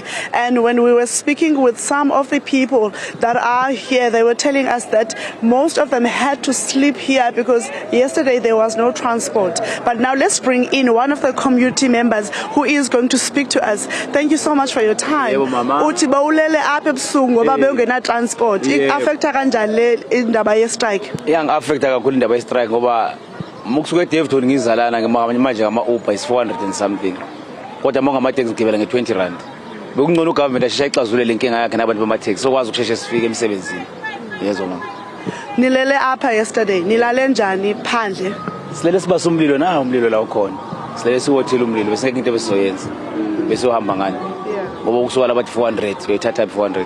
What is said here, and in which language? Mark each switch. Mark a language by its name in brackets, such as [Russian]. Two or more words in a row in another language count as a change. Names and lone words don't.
[English] And when we were speaking with some of the people that are here, they were telling us that most of them had to sleep here because yesterday there was no transport. But now let's bring in one of the community members who is going to speak to us. Thank you so much for your time. [Zulu] Bawulele apha ebusuku ngoba bengena transport affecta kanjani le indaba ye strike affecta kakhulu indaba ye strike ngoba mukusuke eDaveyton ngizalana manje ngama Uber [English] is 400 and something [Zulu] kodwa monga ama taxi ngibela nge20 rand bekungcono ugovernment asheshe ixazulule inkinga yakhe nabantu bama taxi sokwazi ukusheshe sifike emsebenzini yezo mama nilele apha yesterday nilale njani phandle silele sibasa umlilo na umlilo la ukhona silele siwothela umlilo bese into ebesizoyenza bese uhamba ngani ngoba ukusuka labathi 400 uyathatha 400